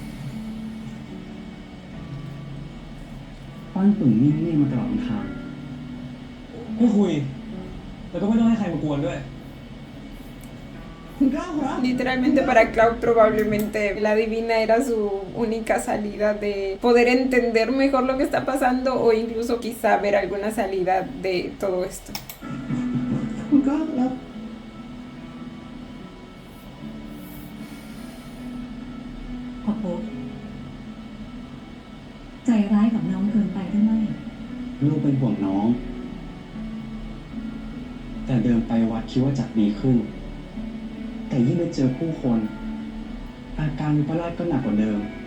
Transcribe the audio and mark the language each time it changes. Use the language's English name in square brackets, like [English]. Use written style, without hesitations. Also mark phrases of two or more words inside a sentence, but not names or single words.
[Thai] ป้อนตุ่นนิ่งๆมาตลอดทางไม่คุย แล้วก็ไม่ต้องให้ใครมากวนด้วย คุณกล้าเหรอ [Spanish] Literalmente para Cloud probablemente la divina era su única salida de poder entender mejor lo que está pasando o incluso quizá ver alguna salida de todo esto. [Thai] คุณกล้าแล้ว พ่อพบใจร้ายกับน้องเกินไปได้ไหม ลูกเป็นห่วงน้อง แต่เดินไปวัดคิดว่าจะดีขึ้น แต่ยิ่งไปเจอผู้คน อาการวิปลาสก็หนักกว่าเดิม